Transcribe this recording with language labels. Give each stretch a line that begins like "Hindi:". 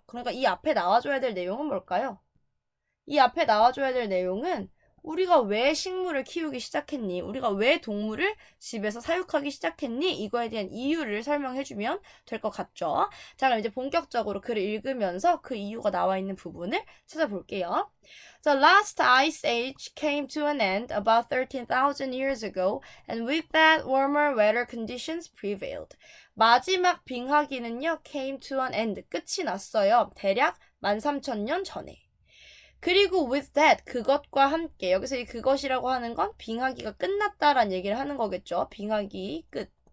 Korean: 그러니까 이 앞에 나와줘야 될 내용은 뭘까요? 이 앞에 나와줘야 될 내용은 우리가 왜 식물을 키우기 시작했니? 우리가 왜 동물을 집에서 사육하기 시작했니? 이거에 대한 이유를 설명해주면 될 것 같죠? 자, 그럼 이제 본격적으로 글을 읽으면서 그 이유가 나와 있는 부분을 찾아볼게요.
English: The last ice age came to an end about 13,000 years ago, and with that, warmer weather conditions prevailed.
Korean: 마지막 빙하기는요,
English: came to an end,
Korean: 끝이 났어요. 대략 13,000년 전에. 그리고
English: with that,
Korean: 그것과 함께, 여기서 이 그것이라고 하는 건 빙하기가 끝났다라는 얘기를 하는 거겠죠. 빙하기 끝.